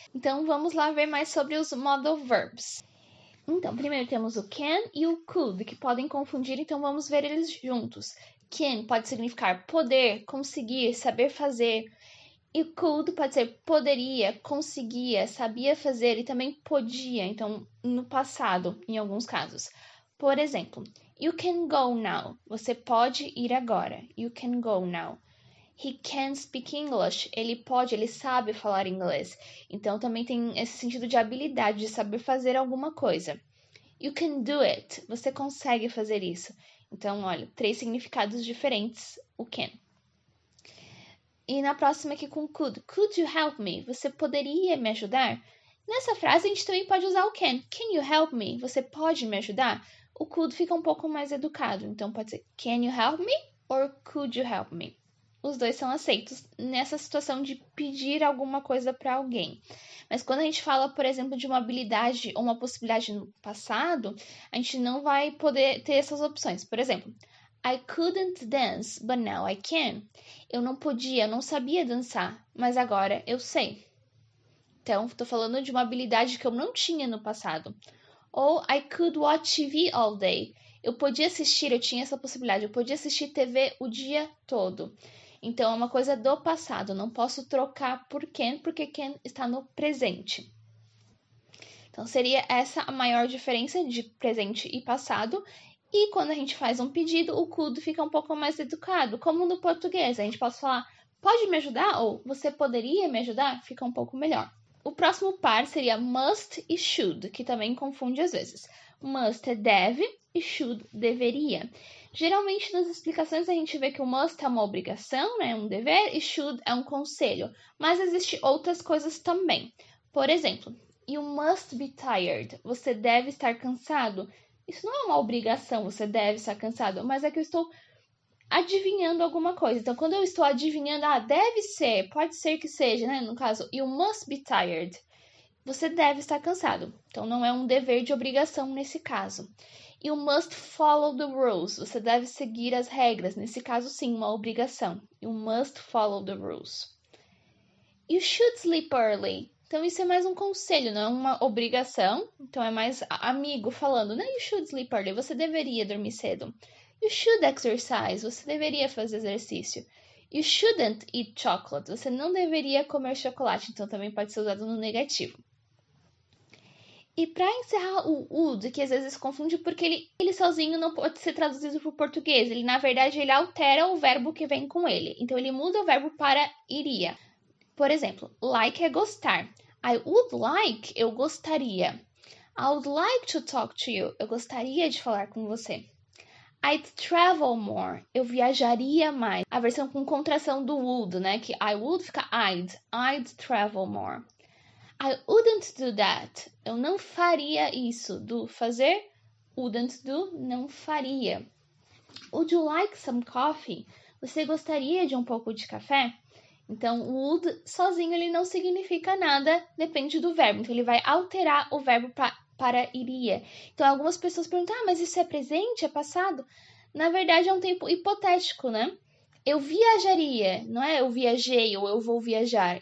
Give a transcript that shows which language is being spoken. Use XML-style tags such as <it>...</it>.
<pt>Então vamos lá ver mais sobre os modal verbs. Então, primeiro temos o can e o could, que podem confundir, então vamos ver eles juntos. Can pode significar poder, conseguir, saber fazer. E could pode ser poderia, conseguia, sabia fazer e também podia, então no passado, em alguns casos. Por exemplo,</pt> <en>you can go now.</en> <pt>Você pode ir agora.</pt> <en>You can go now. He can speak English.</en> <pt>Ele sabe falar inglês. Então também tem esse sentido de habilidade, de saber fazer alguma coisa.</pt> <en>You can do it.</en> <pt>Você consegue fazer isso. Então, olha, 3 significados diferentes, o can. E na próxima aqui com could.</pt> <en>Could you help me?</en> <pt>Você poderia me ajudar? Nessa frase a gente também pode usar o can.</pt> <en>Can you help me?</en> <pt>Você pode me ajudar? O could fica um pouco mais educado. Então pode ser</pt> <en>can you help me? Or could you help me?</en> <pt>Os dois são aceitos nessa situação de pedir alguma coisa para alguém. Mas quando a gente fala, por exemplo, de uma habilidade ou uma possibilidade no passado, a gente não vai poder ter essas opções. Por exemplo,</pt> <en>I couldn't dance, but now I can.</en> <pt>Eu não podia, não sabia dançar, mas agora eu sei. Então, estou falando de uma habilidade que eu não tinha no passado.</pt> <en>Ou I could watch TV all day.</en> <pt>Eu podia assistir, eu tinha essa possibilidade, eu podia assistir TV o dia todo. Então, é uma coisa do passado, não posso trocar por can, porque can está no presente. Então, seria essa a maior diferença de presente e passado. E quando a gente faz um pedido, o could fica um pouco mais educado, como no português. A gente pode falar, pode me ajudar? Ou você poderia me ajudar? Fica um pouco melhor. O próximo par seria must e should, que também confunde às vezes. Must é deve e should deveria. Geralmente nas explicações a gente vê que o must é uma obrigação, né, um dever, e should é um conselho. Mas existem outras coisas também. Por exemplo,</pt> <en>you must be tired.</en> <pt>Você deve estar cansado. Isso não é uma obrigação, você deve estar cansado, mas é que eu estou adivinhando alguma coisa. Então, quando eu estou adivinhando, deve ser, pode ser que seja, né? No caso,</pt> <en>you must be tired.</en> <pt>Você deve estar cansado. Então, não é um dever de obrigação nesse caso.</pt> <en>You must follow the rules.</en> <pt>Você deve seguir as regras. Nesse caso, sim, uma obrigação.</pt> <en>You must follow the rules. You should sleep early.</en> <pt>Então, isso é mais um conselho, não é uma obrigação. Então, é mais amigo falando, né?</pt> <en>You should sleep early.</en> <pt>Você deveria dormir cedo.</pt> <en>You should exercise.</en> <pt>Você deveria fazer exercício.</pt> <en>You shouldn't eat chocolate.</en> <pt>Você não deveria comer chocolate. Então, também pode ser usado no negativo. E para encerrar o would, que às vezes confunde porque ele sozinho não pode ser traduzido para o português. Ele, na verdade, ele altera o verbo que vem com ele. Então, ele muda o verbo para iria. Por exemplo, like é gostar.</pt> <en>I would like,</en> <pt>eu gostaria.</pt> <en>I would like to talk to you.</en> <pt>Eu gostaria de falar com você.</pt> <en>I'd travel more.</en> <pt>Eu viajaria mais. A versão com contração do would, né?</pt> <en>Que I would fica I'd. I'd travel more. I wouldn't do that.</en> <pt>Eu não faria isso. Do fazer, wouldn't do, não faria.</pt> <en>Would you like some coffee?</en> <pt>Você gostaria de um pouco de café? Então, o would sozinho ele não significa nada, depende do verbo. Então, ele vai alterar o verbo para iria. Então, algumas pessoas perguntam, mas isso é presente, é passado? Na verdade, é um tempo hipotético, né? Eu viajaria, não é eu viajei ou eu vou viajar.</pt>